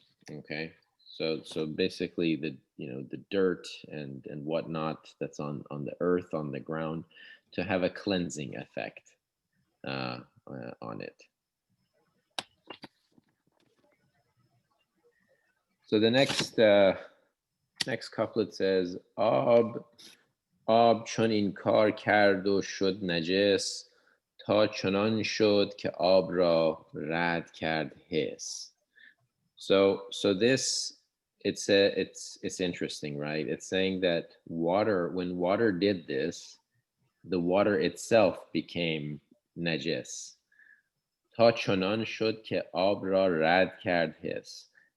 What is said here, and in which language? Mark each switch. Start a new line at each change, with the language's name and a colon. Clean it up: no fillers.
English: Okay, so basically the the dirt and whatnot that's on the earth, on the ground, to have a cleansing effect on it. So the next couplet says
Persian: آب چون این کار کرد و شد نجس تا چنان شد که آب را رد کرد حس.
English: So this it's interesting, right? It's saying that water, when water did this, the water itself became najis.
Persian: تا چنان شد که آب را رد کرد حس.